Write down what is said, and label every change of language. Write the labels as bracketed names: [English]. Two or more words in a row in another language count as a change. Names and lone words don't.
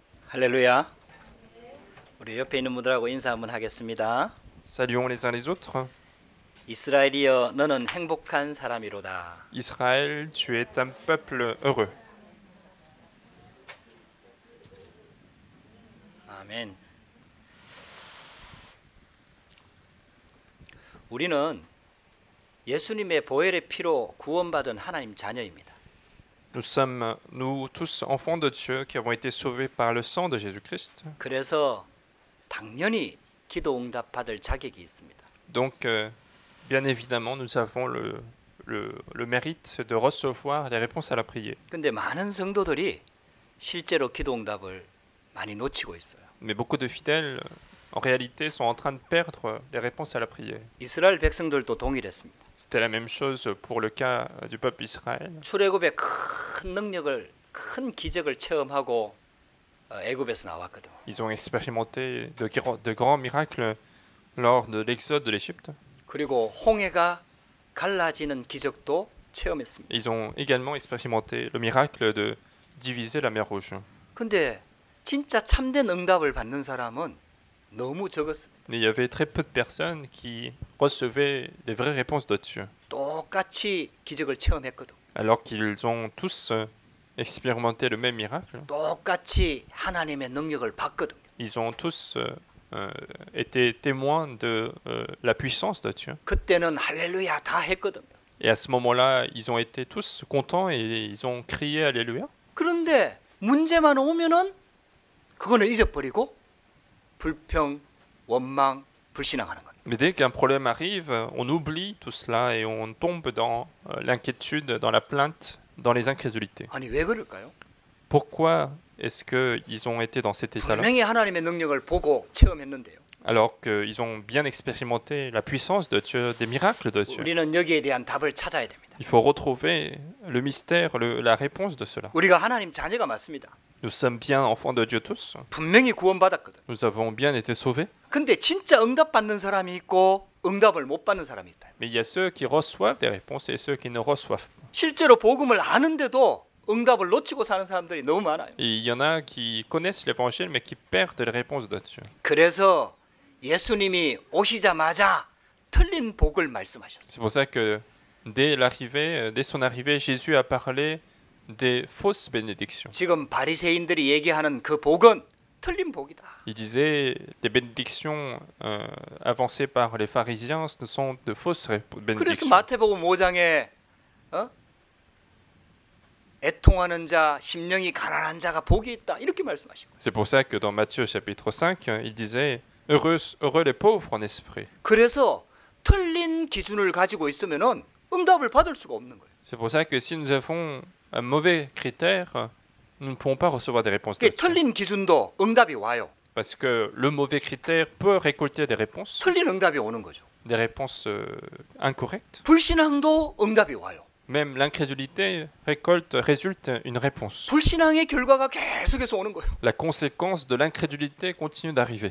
[Korean] 할렐루야. 우리 옆에 있는 분들하고 인사 한번 하겠습니다. [French] Saluons les uns les autres. [Korean] 이스라엘이여 너는 행복한 사람이로다. [French] Israël, tu es un peuple heureux. [Korean] 아멘. 우리는 예수님의 보혈의 피로 구원받은 하나님 자녀입니다. [French] Nous sommes, nous tous, enfants de Dieu qui avons été sauvés par le sang de Jésus-Christ. [Korean] 그래서 당연히 기도 응답 받을 자격이 있습니다. [French] Donc, bien évidemment, nous avons le mérite de recevoir les réponses à la prière. [Korean] 근데 많은 성도들이 실제로 기도 응답을 많이 놓치고 있어요. [French] Mais beaucoup de fidèles, en réalité, sont en train de perdre les réponses à la prière. [Korean] 이스라엘 백성들도 동일했습니다. [French] C'était la même chose pour le cas du peuple Israël. [Korean] 출애굽의 큰 능력을, 큰 기적을 체험하고 애굽에서 나왔거든. [French] Ils ont expérimenté de grands miracles lors de l'exode de l'Égypte. [Korean] 그리고 홍해가 갈라지는 기적도 체험했습니다. [French] Ils ont également expérimenté le miracle de diviser la mer Rouge. [Korean] 근데 진짜 참된 응답을 받는 사람은 너무 적었습니다. [French] Mais il y avait très peu de personnes qui recevaient des vraies réponses de Dieu, [Korean] 똑같이 기적을 체험했거든. [French] alors qu'ils ont tous expérimenté le même miracle. [Korean] 똑같이 하나님의 능력을 봤거든. [French] Ils ont tous été témoins de la puissance de Dieu. [Korean] 그때는 할렐루야 다 했거든요. [French] Et à ce moment-là, ils ont été tous contents et ils ont crié Alléluia. [Korean] 그런데 문제만 오면은 그거는 잊어버리고 불평, 원망, 불신앙하는 겁니다. [French] Mais dès qu'un problème arrive, on oublie tout cela et on tombe dans l'inquiétude, dans la plainte, dans les incrédulités. [Korean] 아니 왜 그럴까요? [French] Pourquoi est-ce qu'ils ont été dans cet état-là, [Korean] 분명히 하나님의 능력을 보고 체험했는데요. [French] alors qu'ils ont bien expérimenté la puissance de Dieu, des miracles de Dieu? [Korean] 우리는 여기에 대한 답을 찾아야 됩니다. [French] Il faut retrouver le mystère, la réponse de cela. [Korean] 우리가 하나님 자녀가 맞습니다. [French] Nous sommes bien enfants de Dieu tous. [Korean] 분명히 구원받았거든. [French] Nous avons bien été sauvés. [Korean] 근데 진짜 응답 받는 사람이 있고 응답을 못 받는 사람이 있다. [French] Mais il y a ceux qui reçoivent des réponses et ceux qui ne reçoivent pas. [Korean] 실제로 복음을 아는데도 응답을 놓치고 사는 사람들이 너무 많아요. [French] Et il y en a qui connaissent l'évangile mais qui perdent les réponses de Dieu. [Korean] 그래서 예수님이 오시자마자 틀린 복을 말씀하셨어요. [French] C'est pour ça que dès son arrivée, Jésus a parlé des fausses bénédictions. [Korean] 지금 바리새인들이 얘기하는 그 복은 틀린 복이다. [French] Il disait les bénédictions avancées par les pharisiens ce sont de fausses [Korean] 그래서 [French] bénédictions. [Korean] 마태복음 5장에 애통하는 자, 심령이 가난한 자가 복이 있다 이렇게 말씀하시고. [French] C'est pour ça que dans Matthieu chapitre 5, il disait heureux les pauvres en esprit. [Korean] 그래서 틀린 기준을 가지고 있으면은 응답을 받을 수가 없는 거예요. [French] C'est pour ça que si nous avons un mauvais critère, nous ne pourrons pas recevoir des réponses de Dieu. [Korean] 틀린 기준도 응답이 와요. [French] Parce que le mauvais critère peut récolter des réponses [Korean] 틀린 응답이 오는 거죠. [French] incorrectes. [Korean] 불신앙도 응답이 와요. [French] Même l'incrédulité résulte une réponse. [Korean] 불신앙의 결과가 계속해서 오는 거예요. [French] La conséquence de l'incrédulité continue d'arriver.